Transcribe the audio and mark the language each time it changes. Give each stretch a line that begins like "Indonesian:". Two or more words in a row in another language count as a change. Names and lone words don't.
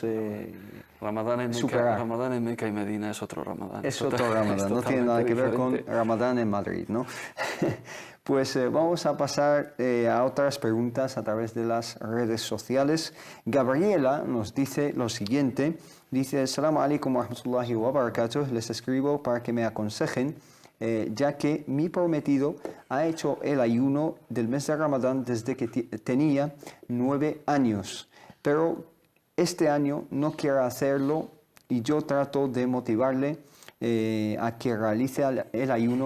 Spanish: Ramadán en Meca y Medina es otro Ramadán. Es otro Ramadán, no tiene nada que ver con Ramadán en Madrid, ¿no? Pues vamos a pasar a otras preguntas a través de las redes sociales. Gabriela nos dice lo siguiente, dice:
Arabic: السلام عليكم ورحمة الله وبركاته,
Spanish: les escribo para que me aconsejen, ya que mi prometido ha hecho el ayuno del mes de Ramadán desde que tenía 9 años, pero este año no quiere hacerlo y yo trato de motivarle a que realice el ayuno.